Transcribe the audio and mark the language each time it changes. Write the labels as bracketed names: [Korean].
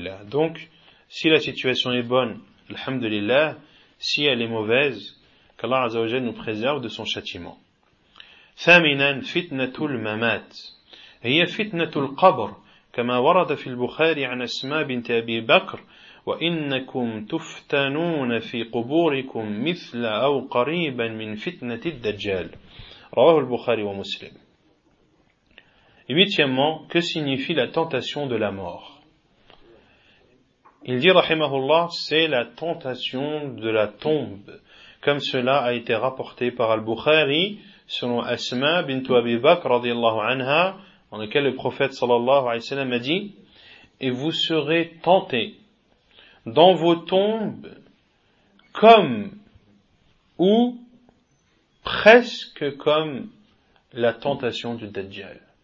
[French] Donc, si la situation est bonne, alhamdulillah, si elle est mauvaise, qu'Allah [Arabic] Azza wa Jal [French] nous préserve de son châtiment. [Arabic] Thaminan fitnatul mamat. Hiya fitnatul qabr. كما ورد في البخاري عن أسماء بنت أبي بكر وإنكم تفتنون في قبوركم مثل أو قريبا من فتنة الدجال رواه البخاري ومسلم. [French] Huitièmement, que signifie la tentation de la mort? Il dit, rahimahullah, c'est la tentation de la tombe, comme cela a été rapporté par al-Bukhari selon Asma bint Abi Bakr [Arabic] radiyallahu anha, [French] dans lequel le prophète [Arabic] sallallahu alayhi wa sallam [French] a dit, et vous serez tentés dans vos tombes comme ou presque comme la tentation du Dajjal.